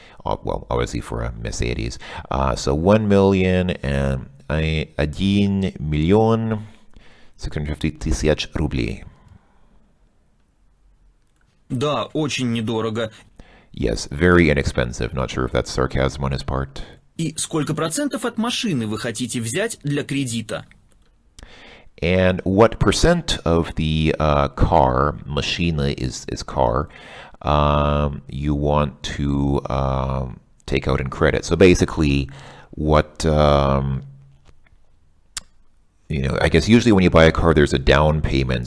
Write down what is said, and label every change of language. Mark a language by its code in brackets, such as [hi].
[en] Well, obviously for a Mercedes. So 1,001,650,000 рублей. [ru] Да, очень недорого. [en] Yes, very inexpensive. Not sure if that's sarcasm on his part. [ru] И сколько процентов от машины вы хотите взять для кредита? [en] And what percent of the car, machina is car, you want to take out in credit? So basically, what, you know, I guess usually when you buy a car, there's a down payment.